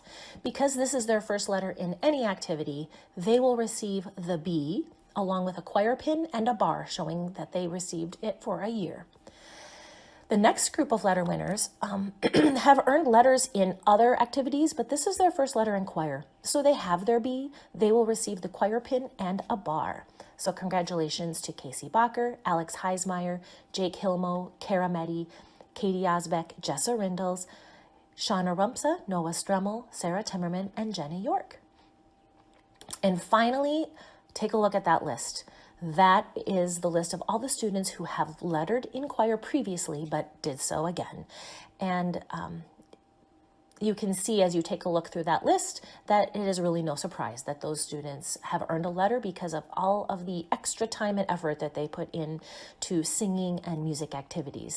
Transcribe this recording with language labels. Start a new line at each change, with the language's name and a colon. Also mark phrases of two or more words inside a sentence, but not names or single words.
English: Because this is their first letter in any activity, they will receive the B along with a choir pin and a bar showing that they received it for a year. The next group of letter winners have earned letters in other activities, but this is their first letter in choir. So they have their B. They will receive the choir pin and a bar. So congratulations to Casey Bacher, Alex Heismeyer, Jake Hilmo, Kara Meddy, Katie Osbeck, Jessa Rindles, Shauna Rumpsa, Noah Stremmel, Sarah Timmerman, and Jenna York. And finally, take a look at that list. That is the list of all the students who have lettered in choir previously, but did so again. And you can see as you take a look through that list that it is really no surprise that those students have earned a letter because of all of the extra time and effort that they put into singing and music activities.